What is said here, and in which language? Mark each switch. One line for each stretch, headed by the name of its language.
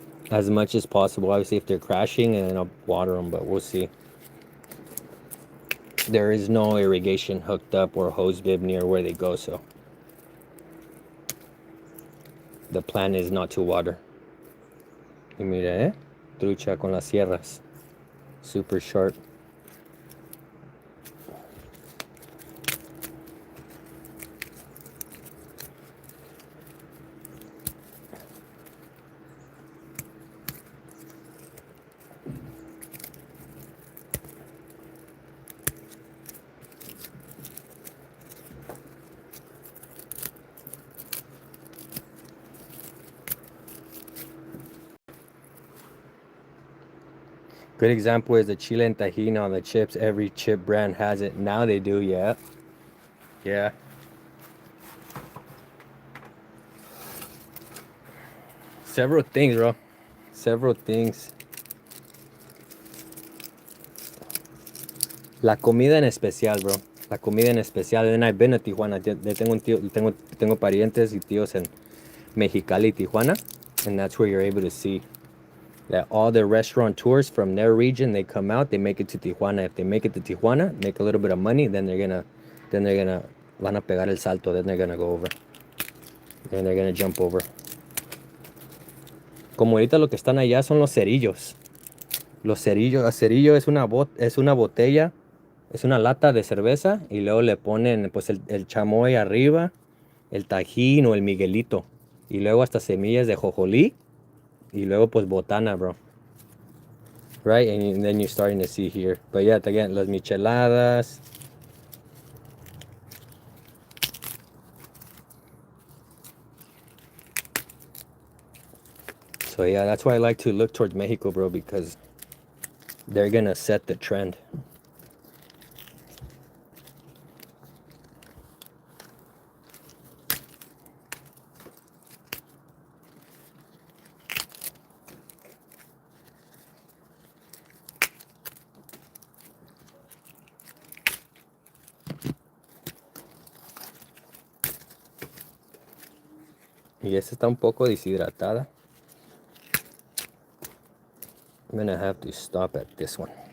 English: As much as possible. Obviously, if they're crashing, and I'll water them, but we'll see. There is no irrigation hooked up or hose bib near where they go, so the plan is not to water.
Spanish: Y mira, trucha con las sierras.
English: Super sharp. Good example is the chile and tahini on the chips. Every chip brand has it. Now they do, yeah. Yeah. Several things, bro. Several things.
Spanish: La comida en especial, bro. La comida en especial.
English: And I've been to Tijuana.
Spanish: Tengo parientes y tíos en Mexicali, Tijuana.
English: And that's where you're able to see that all the restaurateurs from their region, they come out, they make it to Tijuana. If they make it to Tijuana, make a little bit of money, then they're gonna
Spanish: van a pegar el salto,
English: then they're gonna go over. Then they're gonna jump over.
Spanish: Como ahorita lo que están allá son los cerillos. Los cerillos, el cerillo es una botella, es una lata de cerveza y luego le ponen pues el chamoy arriba, el tajín o el miguelito y luego hasta semillas de jojolí y luego pues botana, bro.
English: Right, and then you're starting to see here. But yeah, again, las micheladas. So yeah, that's why I like to look towards Mexico, bro, because they're gonna set the trend.
Spanish: Y esta está un poco deshidratada.
English: I'm gonna have to stop at this one.